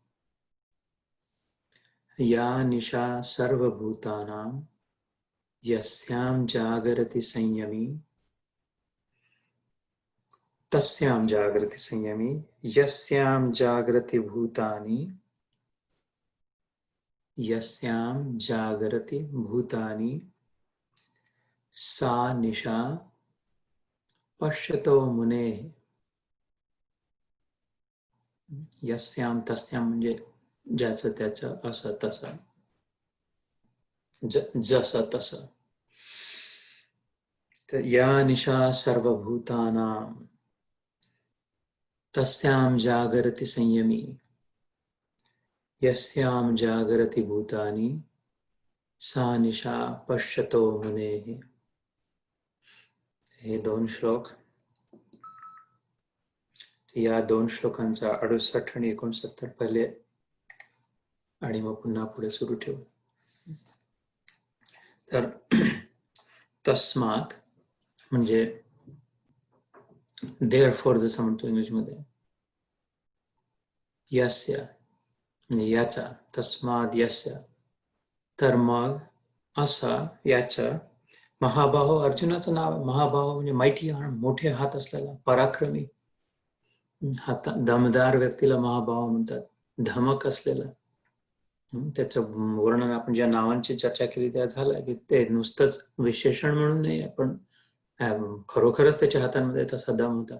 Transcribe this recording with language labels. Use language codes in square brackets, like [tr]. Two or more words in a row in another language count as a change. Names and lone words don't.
[sa] या निशा सर्वभूतानां यस्यां जागरति संयमी तस्यां जागृति संयमी यस्यां जागृति भूतानि यस्यां जागरति भूतानि सा निशा पश्यतो मुनेः. यस्यां तस्यां [mr] म्हणजे ज्याचं त्याचं असं तसं जसं तसं. [sa] तर या निशा सर्वभूतानां तस्यां जागरति संयमी यस्यां जागरति भूतानि सा निशा पश्यतो मुनेः. [mr] हे दोन श्लोक. या दोन श्लोकांचा 68 आणि 69 पहिले आणि मग पुन्हा पुढे सुरू ठेवू. तर तस्मात म्हणजे देअरफॉर जसं म्हणतो इंग्लिशमध्ये, यस्य म्हणजे याचा, [sa] तस्माद यस्य [mr] तर मग असा याच्या. महाबाहो अर्जुनाचं नाव आहे. महाबाहो म्हणजे [en] mighty arm, [mr] मोठे हात असलेला, पराक्रमी हात, दमदार व्यक्तीला महाबाहो म्हणतात. धमक असलेला. त्याचं वर्णन आपण ज्या नावांची चर्चा केली त्या झालं की ते नुसतंच विशेषण म्हणून नाही, पण खरोखरच त्याच्या हातांमध्ये तसा दम होता.